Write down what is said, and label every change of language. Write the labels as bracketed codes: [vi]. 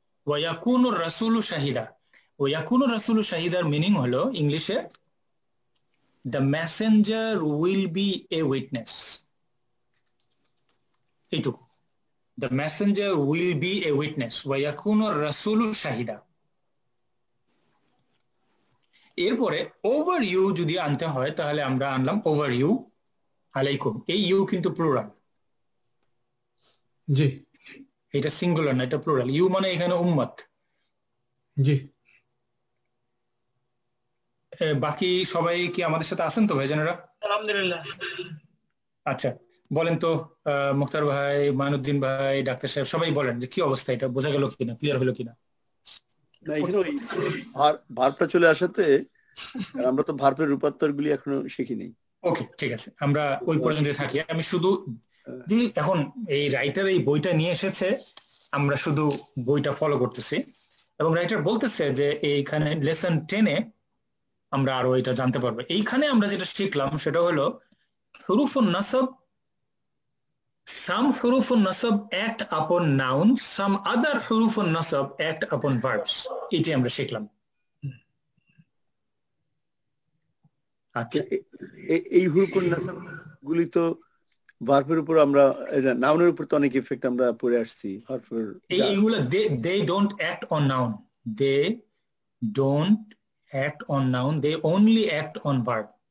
[ar] Wa yakunu rasulu shahida. Wa yakunu rasulu shahidar [en] meaning holo English e the messenger will be a witness. [bn] Etu, [en] the messenger will be a witness. [ar] Wa yakunu rasulu shahida. [bn] এরপরে [en] over U [bn] যদি আনতে হয় তাহলে আমরা আনলাম over you [ar] আলাইকুম। [bn] এই you কিন্তু প্লুরাল, জি, এটা সিঙ্গুলার না, এটা প্লুরাল। ইউ মানে এখানে উম্মত। জি। বাকি সবাই কি আমাদের সাথে আছেন তো ভাইজানেরা? আলহামদুলিল্লাহ। আচ্ছা, বলেন তো মুখতার ভাই, মাইনুদ্দিন ভাই, ডাক্তার সাহেব, সবাই বলেন যে কি অবস্থা, এটা বোঝা গেল কিনা, ক্লিয়ার হলো কিনা? না, এখানে ওই ভার্বটা চলে আসাতে আমরা তো ভার্বের রূপান্তর গুলি এখনো শিখিনি। ওকে, ঠিক আছে, আমরা ওই পর্যন্ত থাকি। আমি শুধু এখন এই রাইটার এই বইটা নিয়ে এসেছে, আমরা শুধু বইটা ফলো করতেছি, এবং রাইটার বলতেছে যে এইখানে লেসন 10-এ আমরা আরো এটা জানতে পারবো। এইখানে আমরা যেটা শিখলাম সেটা হলো হুরুফুন নাসব, [en] some hurufun nasab act upon nouns, some other hurufun nasab act upon verbs. [bn] এটি আমরা শিখলাম। আচ্ছা, এই হুরুফুন নাসব গুলি তো ভার্বের উপর, আমরা নাউনের উপর তো অনেক ইফেক্ট আমরা পড়ে আসছি। এইগুলো [en] they don't act on noun, they don't act on noun, they only act on verb.